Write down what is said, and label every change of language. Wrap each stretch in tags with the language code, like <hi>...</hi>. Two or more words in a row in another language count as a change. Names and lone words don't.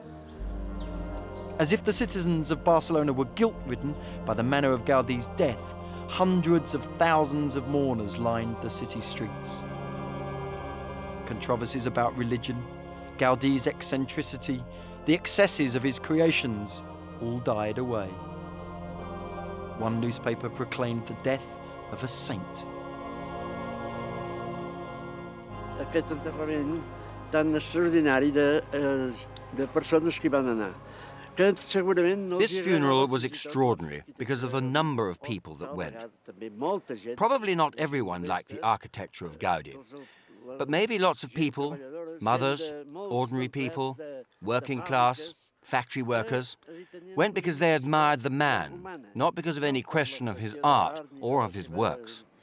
<en>As if the citizens of Barcelona were guilt-ridden by the manner of Gaudi's death, hundreds of thousands of mourners lined the city streets. Controversies about religion, Gaudi's eccentricity, the excesses of his creations all died away. One newspaper proclaimed the death of a saint.</en> <ca>Aquest enterrament tan extraordinari de persones que van anar.</ca> <en>This funeral was extraordinary because of the number of people that went. Probably not everyone liked the architecture of Gaudi, but maybe lots of people, mothers, ordinary people, working class, factory workers, went because they admired the man, not because of any question of his art or of his works.</en>